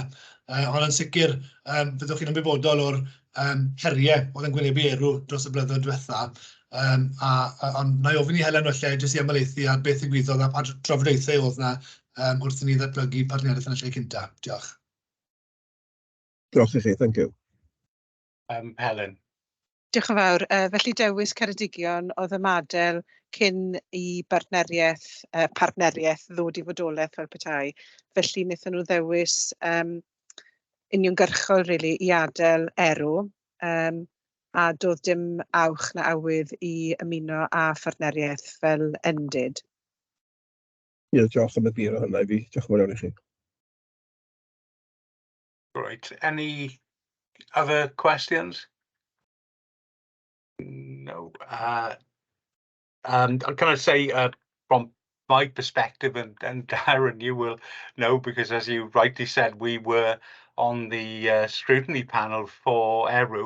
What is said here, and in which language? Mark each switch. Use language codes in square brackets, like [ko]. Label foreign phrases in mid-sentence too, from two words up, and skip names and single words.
[cy] Ond yn sicr, byddwch chi'n ymwybodol o'r heriau oedd yn gwynebu erw dros y blynyddoedd diwethaf. Ond na i ofyn i Helen falle jyst i ymhelaethu ar beth ddigwyddodd a pa trafodaethau oedd yna wrth i ni ddatblygu partneriaeth yn y lle cyntaf. Diolch. Diolch i chi, [en] thank you. Helen. [cy] Diolch yn fawr. Felly dewis Ceredigion oedd y model cyn i partneriaeth ddod i fodolaeth fel petai. Felly wnaethon nhw ddewis uniongyrchol really, i adael erw a doedd dim awch na awydd i ymuno â partneriaeth fel endid. Ie, diolch am y bir o hynna i fi. Diolch yn fawr iawn i chi. [en] Right. Any other questions? No. Can I say from my perspective, and Darren, you will know, because as you rightly said, we were on the scrutiny panel for ERU.